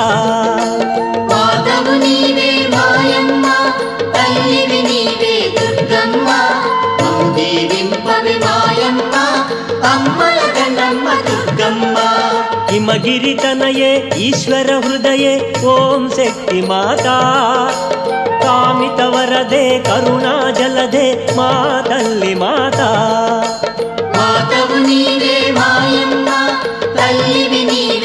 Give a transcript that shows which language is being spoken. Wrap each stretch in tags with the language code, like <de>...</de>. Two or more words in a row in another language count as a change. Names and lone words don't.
<te>మాతవు నీవే మాయమ్మ తల్లివి నీవే దుర్గమ్మ మమ్ము దీవింపవే మాయమ్మ అమ్మల గన్నమ్మ దుర్గమ్మ</te> <sa>हिमगिरि तनये ईश्वर हृदये ओम शक्ति माता कामित वरदे करुणा जलदे</sa> <te>మా తల్లి</te> <sa>माता</sa> <te>మాతవు నీవే మాయమ్మ తల్లివి నీవే</te>